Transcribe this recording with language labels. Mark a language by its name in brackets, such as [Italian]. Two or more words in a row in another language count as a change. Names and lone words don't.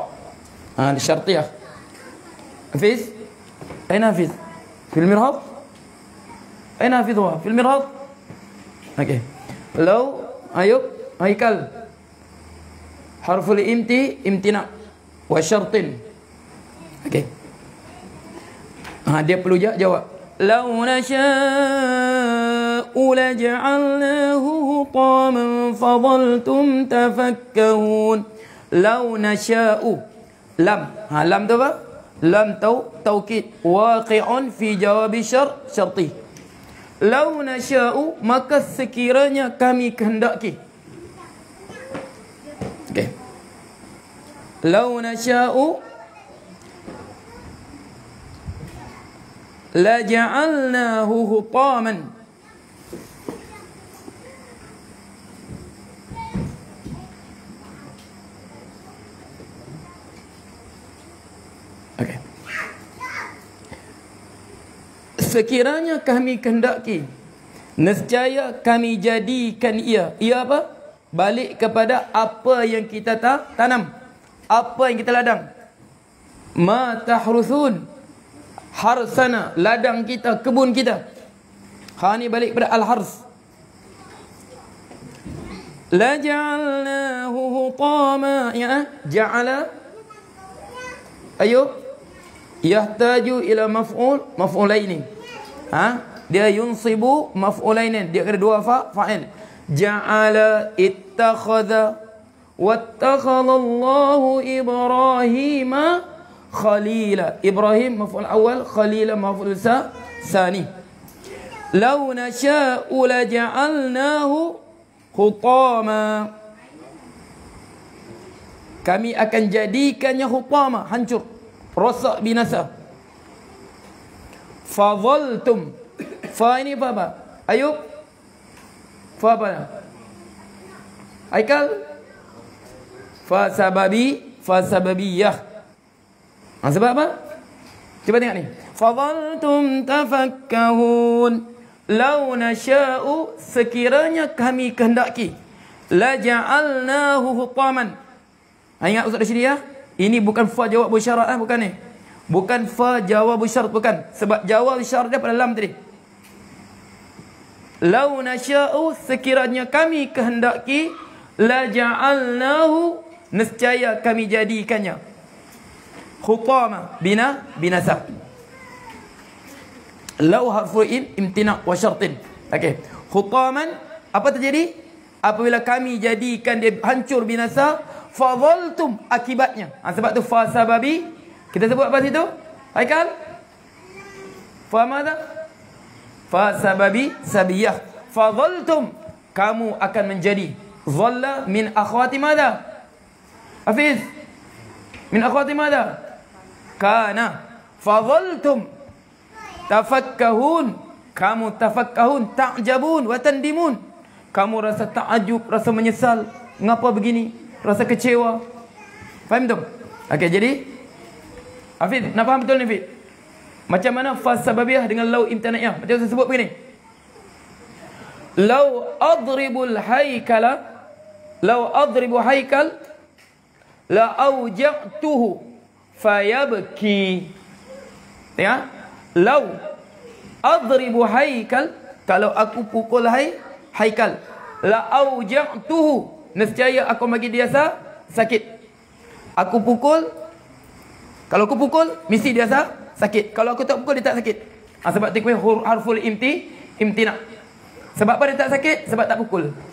[Arabic] الشرطية. حفيظ أين حفيظ؟ في المرهاض؟ أين حفيظها؟ في المرهاض؟ أوكي. لو أيوب هيكل حرف الامتناع وشرط. [Malay] Okey. Dia perlu jawab. [Arabic] لو نشاء لجعلناه حطاما فظلتم تفكهون. لو نشاء. [Malay] Lam. Lam tu apa? [Arabic] لام توكيد واقع في جواب الشرط. لو نشاء, [Malay] maka sekiranya kami kehendaki. Okey. [Arabic] لو نشاء لجعلناه حطاما. [Malay] Okey. Sekiranya kami kehendaki, nescaya kami jadikan ia. Ia apa? Balik kepada apa yang kita tanam, apa yang kita ladang. [Arabic] ما تحرثون حرثنا, [Malay] ladang kita, kebun kita. Ni balik pada al-hars. [Arabic] لجعلناه حطاما يا جعل. Ayo, يحتاج إلى مفعولين. [Malay] Dia [Arabic] ينصب مفعولين. [Malay] Dia ada dua fa'il. [Arabic] جعل اتخذ واتخذ الله إبراهيم خليلا. إبراهيم مفعول أول خليلا مفعول ثاني. لو نشاء لجعلناه حطاما. [Malay] Kami akan jadikannya hutama, hancur, rosak, binasa. Fadhaltum. Fa ini apa? Ayub. Fa apa? Aikal. [Arabic] فاء سببية. [Malay] Sebab apa? Cuba tengok ni. [Arabic] فظلتم تفكهون. لو نشاء, [Malay] sekiranya kami kehendaki, [Arabic] لجعلناه حطاما. [Malay] Ingat Ustaz di sini ya. Ini bukan fa jawab syarat bukan ni. Bukan fa jawab syarat, bukan. Sebab jawab syarat dia pada lam tadi. [Arabic] لو نشاء, [Malay] sekiranya kami kehendaki, [Arabic] لجعلناه, [Malay] nescaya kami jadikannya khutama, binasa. [Arabic] لو حرف امتناع وشرط. [Malay] Okey. Khutaman, apa terjadi? Apabila kami jadikan dia hancur binasa, fadhaltum, akibatnya. Sebab tu [Arabic] فاء سببي, [Malay] kita sebut apa situ? Haikal? [Arabic] فماذا فاء سببي سببية. فظلتم, [Malay] kamu akan menjadi. [Arabic] ظل من أخوات ماذا? Hafiz. من أخوات ماذا? كان فظلتم تفكهون, kamu تفكهون تعجبون وتندمون. [Malay] Kamu rasa ta'ajub, rasa menyesal, mengapa begini, rasa kecewa. Faham tu? Okey, jadi Hafiz, nak faham betul ni Hafiz? Macam mana [Arabic] فاء سببية [Malay] dengan [Arabic] لو امتناعية? [Malay] Macam saya sebut begini. [Arabic] لو أضرب الهيكل لو أضرب هيكل لأوجعته فيبكي. [Malay] Tengok. [Arabic] لو أضرب هيكل, [Malay] kalau aku pukul haikal, [Arabic] لأوجعته, [Malay] nescaya aku bagi dia sakit. Aku pukul, kalau aku pukul mesti dia sakit. Kalau aku tak pukul dia tak sakit. Sebab tu [Arabic] حرف امتناع. [Malay] Sebab apa dia tak sakit? Sebab tak pukul.